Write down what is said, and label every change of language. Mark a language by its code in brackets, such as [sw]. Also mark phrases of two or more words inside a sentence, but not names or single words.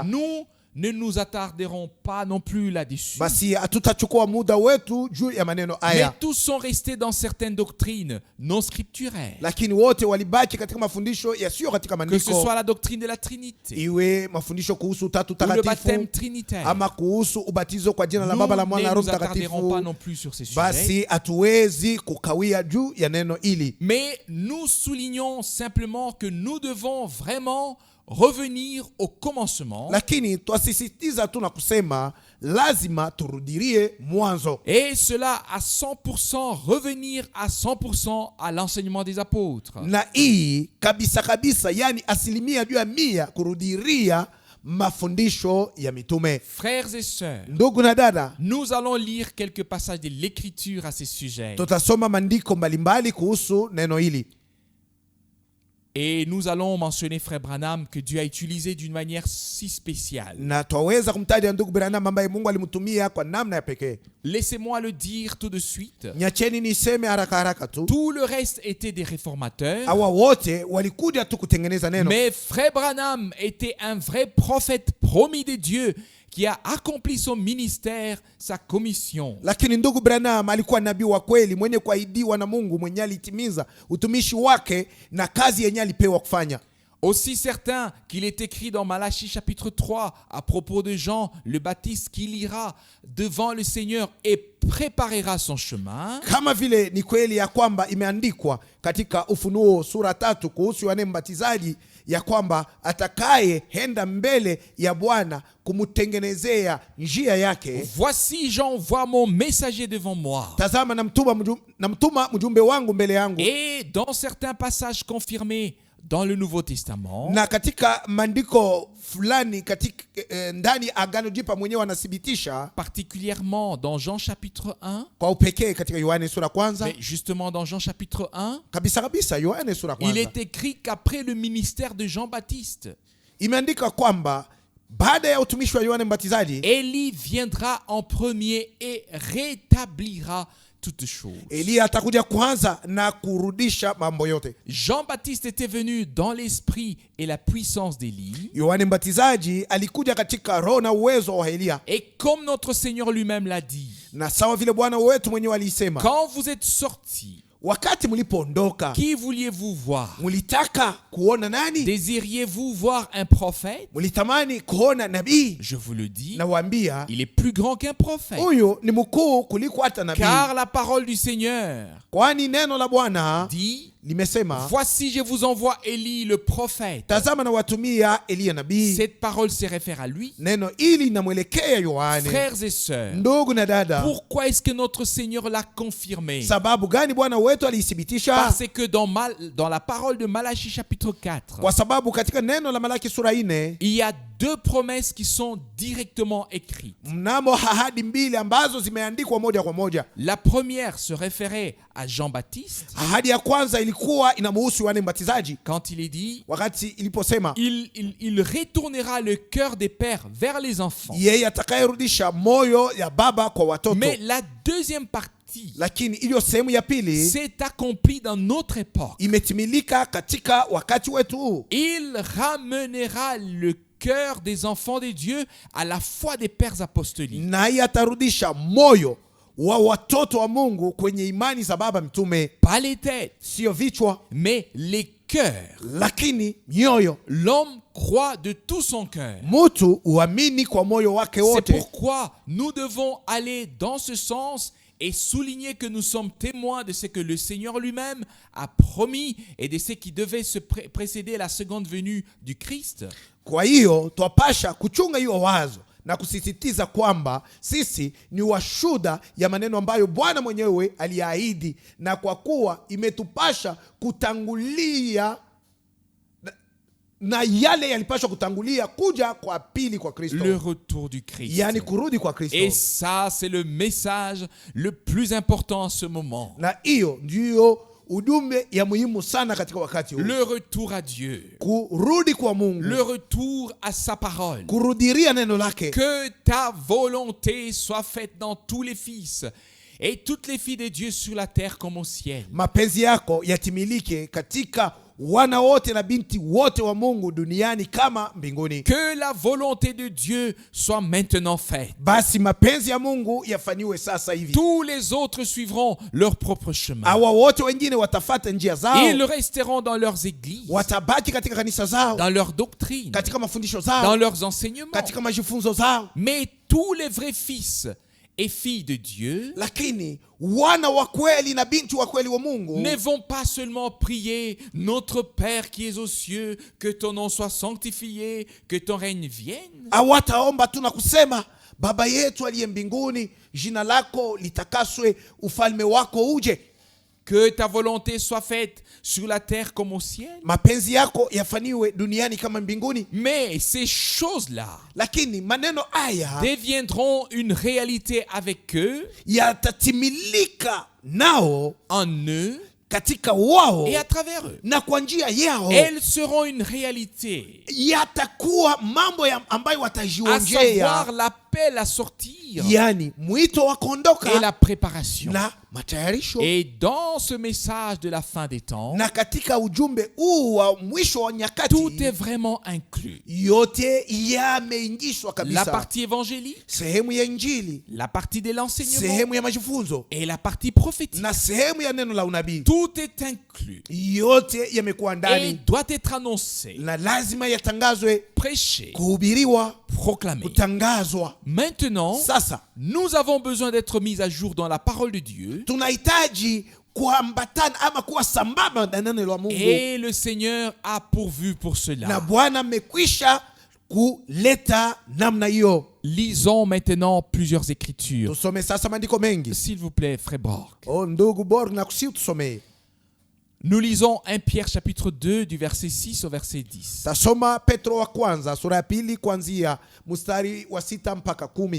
[fr] Nous ne nous attarderons pas non plus là-dessus. [sw] Basi hatutachukua muda wetu juu ya maneno [fr] Mais [sw] haya. [fr] tous sont restés dans certaines doctrines non scripturaires. [sw] Lakini wote walibaki katika mafundisho yasiyo katika [fr] Que ce [sw] maandiko. [fr] soit la doctrine de la Trinité [sw] Iwe mafundisho kuhusu utatu [fr] ou le baptême [sw] takatifu [fr] trinitaire. [sw] ama kuhusu ubatizo kwa jina la [fr] Nous [sw] Baba, la Mwana na [fr] ne [sw] Roho [fr] nous attarderons pas [sw] Mtakatifu. [fr] non plus sur ces sujets. [sw] Basi hatuwezi kukawia juu ya neno hili. [fr] Mais nous soulignons simplement que nous devons vraiment revenir au commencement. [sw] Lakini twasisitiza tu na kusema lazima turudirie mwanzo. [fr] Et cela à 100%, revenir à 100% à l'enseignement des apôtres. [sw] Na hii kabisa kabisa, yani asilimia juu ya 100 kurudiria mafundisho ya mitume. [fr] Frères et sœurs, [sw] Ndugu na dada, [fr] nous allons lire quelques passages de l'Écriture à ces sujets. [sw] tutasoma maandiko mbalimbali kuhusu neno hili. [fr] Et nous allons mentionner Frère Branham que Dieu a utilisé d'une manière si spéciale. [sw] Na twaweza kumtaja ndugu Branham ambaye Mungu alimtumia kwa namna ya pekee. [fr] Laissez-moi le dire tout de suite. [sw] Nyacheni niseme haraka haraka tu. [fr] Tout le reste était des réformateurs. [sw] Hawa wote walikuja tu kutengeneza neno. [fr] Mais Frère Branham était un vrai prophète promis de Dieu qui a accompli son ministère, sa commission. [sw] Lakini ndugu Branham alikuwa nabii wa kweli mwenye kuahidiwa na Mungu, mwenye alitimiza utumishi wake na kazi yenye alipewa kufanya. [fr] Aussi certain qu'il est écrit dans Malachie chapitre 3 à propos de Jean le Baptiste qu'il ira devant le Seigneur et préparera son chemin. [sw] Kama vile ni kweli ya kwamba imeandikwa katika Ufunuo sura 3 kuhusu Yohana Mbatizaji ya kwamba atakaye henda mbele ya Bwana kumutengenezea njia yake. [fr] Voici, j'envoie mon messager devant moi. [sw] Tazama namtuma mjumbe wangu mbele yangu. [fr] Et dans certains passages confirmés dans le Nouveau Testament, [sw] na katika maandiko fulani katika ndani Agano Jipya mwenyewe anathibitisha, [fr] particulièrement dans Jean chapitre 1, [sw] kwa upekee katika Yohana sura kwanza, [fr] mais justement dans Jean chapitre 1, [sw] kabisa Yohana sura [fr] il [sw] kwanza, [fr] est écrit qu'après le ministère de Jean-Baptiste, [sw] imeandika kwamba baada ya utumishi wa Yohana Mbatizaji, [fr] Élie viendra en premier et rétablira toutes choses. [sw] Elia atakuja kwanza na kurudisha mambo yote. [fr] Jean-Baptiste était venu dans l'esprit et la puissance d'Élie. [sw] Yohana Mbatizaji alikuja katika roho na uwezo wa Elia. [fr] Et comme notre Seigneur lui-même l'a dit, [sw] Na sawa vile Bwana wetu mwenyewe alisema, [fr] quand vous êtes sortis, [sw] wakati mlipoondoka, [fr] qui vouliez-vous voir? [sw] mulitaka kuona nani? [fr] Désiriez-vous voir un prophète? [sw] Mulitamani kuona nabii? [fr] Je vous le dis, [sw] Nawaambia, [fr] il est plus grand qu'un prophète. [sw] huyo ni mkuu kuliko hata nabii. [fr] Car la parole du Seigneur [sw] Kwani neno la Bwana [fr] dit, [sw] limesema, [fr] voici je vous envoie Élie le prophète. [sw] tazama na watumia Elia nabii. [fr] Cette parole se réfère à lui. [sw] Neno ili linamwelekea Yohana. [fr] Frères et sœurs, [sw] Ndugu na dada, [fr] pourquoi est-ce que notre Seigneur l'a confirmé? [sw] sababu gani Bwana wetu alithibitisha? [fr] Parce que dans la parole de Malachie chapitre 4, [sw] Kwa sababu katika neno la Malaki sura 4 [fr] il y a deux promesses qui sont directement écrites. [sw] mnamo ahadi mbili ambazo zimeandikwa moja kwa moja. [fr] La première se référait à Jean-Baptiste [sw] Ahadi ya kwanza ilikuwa inamhusu Yohana Mbatizaji, [fr] quand il est dit, [sw] wakati iliposema [fr] il retournera le cœur des pères vers les enfants. [sw] yeye atakayerudisha moyo ya baba kwa watoto. [fr] Mais la deuxième partie [sw] Lakini iliyo sehemu ya pili [fr] s'est accomplie dans notre époque. [sw] imetimilika katika wakati wetu. [fr] Il ramènera le cœur des enfants de Dieu à la foi des pères apostoliques. [sw] Naye atarudisha moyo wa watoto wa Mungu kwenye imani za baba mitume, [fr] Pas les têtes, [sw] sio vichwa, [fr] mais les cœurs. [sw] lakini mioyo. [fr] L'homme croit de tout son cœur. [sw] Mtu uamini kwa moyo wake [fr] C'est [sw] wote. [fr] pourquoi nous devons aller dans ce sens et souligner que nous sommes témoins de ce que le Seigneur lui-même a promis et de ce qui devait se précéder la seconde venue du Christ. [sw] Kwa hiyo twapasha kuchunga hiyo wazo na kusisitiza kwamba sisi ni washuhuda ya maneno ambayo Bwana mwenyewe aliahidi, na kwa kuwa imetupasha kutangulia na yale yalipaswa kutangulia kuja kwa pili kwa Kristo, [fr] Le retour du Christ. [sw] yani kurudi kwa Kristo. [fr] Et ça, c'est le message le plus important en ce moment. [sw] Na hiyo ndiyo ujumbe ya muhimu sana katika wakati huu. [fr] Le retour à Dieu. [sw] Kurudi kwa Mungu. [fr] Le retour à sa parole. [sw] Kurudiria neno lake. [fr] Que ta volonté soit faite dans tous les fils et toutes les filles de Dieu sur la terre comme au ciel. [sw] Mapenzi yako yatimilike katika wana wote na binti wote wa Mungu duniani kama mbinguni. [fr] Que la volonté de Dieu soit maintenant faite. [sw] Basi mapenzi ya Mungu yafanywe sasa hivi. [fr] Tous les autres suivront leur propre chemin. [sw] Hawa wote wengine watafata njia zao. [fr] Ils resteront dans leurs églises, [sw] Watabaki katika kanisa zao, [fr] dans leurs doctrines, [sw] katika mafundisho [fr] dans [sw] zao, [fr] leurs enseignements. [sw] katika majifunzo zao. [fr] Mais tous les vrais fils et filles de Dieu [sw] Lakini wana wa kweli na binti wa kweli wa Mungu [fr] ne vont pas seulement prier notre Père qui est aux cieux, que ton nom soit sanctifié, que ton règne vienne. [sw] hawataomba tu na kusema Baba yetu aliye mbinguni, jina lako litakaswe, ufalme wako uje. [fr] Que ta volonté soit faite sur la terre comme au ciel. [sw] Mapenzi yako yafanywe duniani kama mbinguni. [fr] Mais ces choses-là [sw] Lakini maneno haya [fr] deviendront une réalité avec eux, [sw] yatatimilika nao, [fr] en eux [sw] katika wao [fr] et à travers eux. [sw] na kwa njia yao. [fr] Elles seront une réalité, [sw] Yatakuwa mambo ambayo [fr] à [sw] watajionjea, [fr] savoir la l'appel à sortir [sw] yani mwito wa [fr] et [sw] kuondoka [fr] la préparation. [sw] na matayarisho. [fr] Et dans ce message de la fin des temps, [sw] Na katika ujumbe huu wa mwisho wa [fr] tout est [sw] nyakati, [fr] vraiment inclus. [sw] yote yameingishwa [fr] La [sw] kabisa: [fr] partie évangélique, [sw] sehemu ya Injili, [fr] la partie de l'enseignement [sw] sehemu ya majifunzo [fr] et la partie prophétique. [sw] na sehemu ya neno la unabii. [fr] Tout est inclus [sw] Yote yamekuwa [fr] et [sw] ndani [fr] doit être annoncé, [sw] na lazima yatangazwe, [fr] prêché, [sw] kuhubiriwa, [fr] proclamé. [sw] kutangazwa. [fr] Maintenant, [sw] Sasa [fr] nous avons besoin d'être mis à jour dans la parole de Dieu [sw] tunahitaji kuambatana ama kuwa sambamba na neno la Mungu, [fr] et le Seigneur a pourvu pour [sw] na [fr] cela. [sw] Bwana amekwisha kuleta namna hiyo. [fr] Lisons maintenant plusieurs écritures. [sw] Tusome sasa maandiko mengi. [fr] S'il vous plaît, frère Borg. [sw] Ndugu Borg, nakusihi tusomee. [fr] Nous lisons 1 Pierre chapitre 2 du verset 6 au verset 10. [sw] Tasoma Petro wa kwanza sura ya pili kuanzia mstari wa 6 mpaka 10